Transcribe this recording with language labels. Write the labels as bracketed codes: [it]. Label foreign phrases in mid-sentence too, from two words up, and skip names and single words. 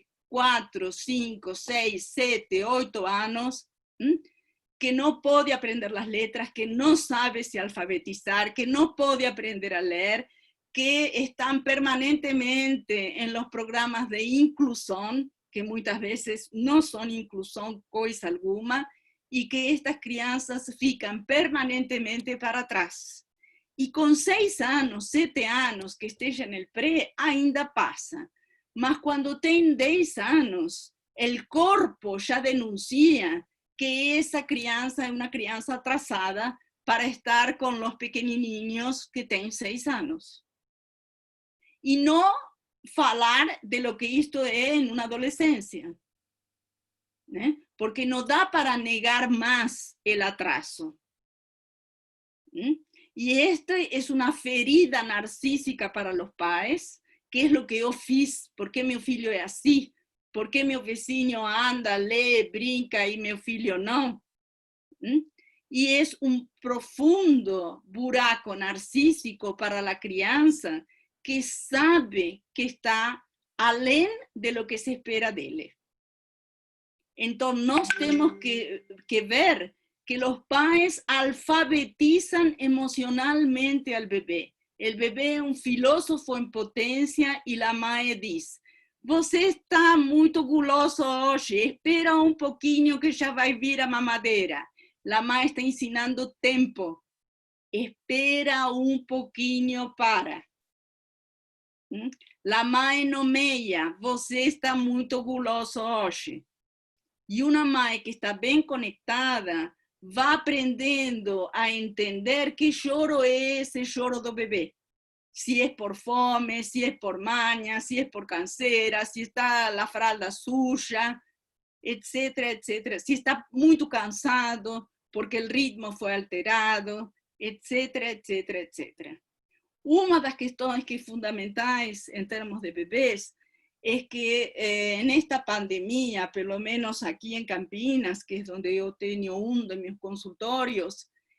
[es] 4, 5, 6, 7, 8 años que no puede aprender las letras, que no sabe se alfabetizar, que no puede aprender a leer, que están permanentemente en los programas de inclusión, que muchas veces no son inclusión [pt] coisa alguna, [es] y que estas crianças fican permanentemente para atrás. Y con 6 años, 7 años que esté en el pré, ainda pasa. Mas cuando tienen 10 años, el cuerpo ya denuncia que esa criança es una criança atrasada para estar con los pequeñininhos que tienen 6 años. Y no falar de lo que esto es en una adolescencia, ¿eh? Porque no da para negar más el atraso. Y esta es una ferida narcísica para los pais, que es lo que yo fiz, ¿por qué mi filho es así? ¿Por qué mi vecino anda, lee, brinca y mi filho no? Y es un profundo buraco narcísico para la crianza que sabe que está além de lo que se espera de él. Entonces, nos tenemos que ver que los pais alfabetizan emocionalmente al bebé. El bebé es un filósofo en potencia y la mãe dice, [pt] você está muito guloso hoje, espera [es] un poquinho que ya [pt] vai vir a mamadeira. La mãe está ensinando tempo. [es] Espera un poquinho para. [pt] La mãe nomeia, você está muito guloso hoje. E uma mãe que está bem conectada vai aprendendo a entender que choro é esse choro do bebê. [es] Si es por fome, si es por maña, si es por cansera, si está la fralda suya, etcétera, etcétera. Si está muy cansado porque el ritmo fue alterado, etcétera, etcétera, etcétera. Una de las cuestiones que es fundamentais en términos de bebés es que en esta pandemia, por lo menos aquí en Campinas, que es donde yo tengo uno de mis consultorios,